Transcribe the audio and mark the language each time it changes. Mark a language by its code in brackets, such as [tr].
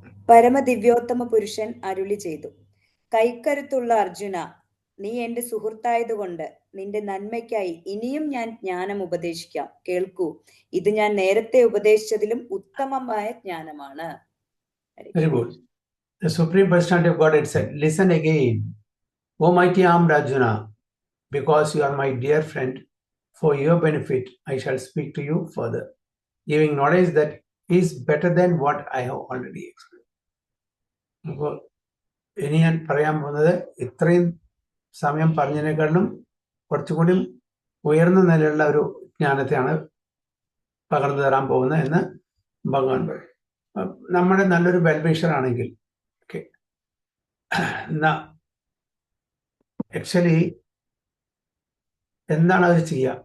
[ml] പരമദിവ്യോത്തമ പുരുഷൻ അരുളി ചെയ്തു, കൈക്കരുത്തുള്ള അർജുന, നീ എന്റെ സുഹൃത്തായതുകൊണ്ട് നിന്റെ നന്മയ്ക്കായി ഇനിയും ഞാൻ ജ്ഞാനം ഉപദേശിക്കാം. കേൾക്കൂ, ഇത് ഞാൻ നേരത്തെ ഉപദേശിച്ചതിലും ഉത്തമമായ ജ്ഞാനമാണ്. [en] Very good. The Supreme Personality of Godhead said, listen again, O mighty armed Arjuna, because you are my dear friend, for your benefit I shall speak to you further, giving knowledge that is better than what I have already explained. [ml] അപ്പോൾ ഇനി ഞാൻ പറയാൻ പോകുന്നത് ഇത്രയും സമയം പറഞ്ഞതിനേക്കാളും കുറച്ചുകൂടി ഉയർന്ന നിലയിലുള്ള ഒരു ജ്ഞാനത്തെയാണ് പകർന്നു തരാൻ പോകുന്നത് എന്ന് ഭഗവാൻ പറയും. നമ്മുടെ നല്ലൊരു വെൽവിഷർ ആണെങ്കിൽ ആക്ച്വലി എന്താണ് അത് ചെയ്യുക?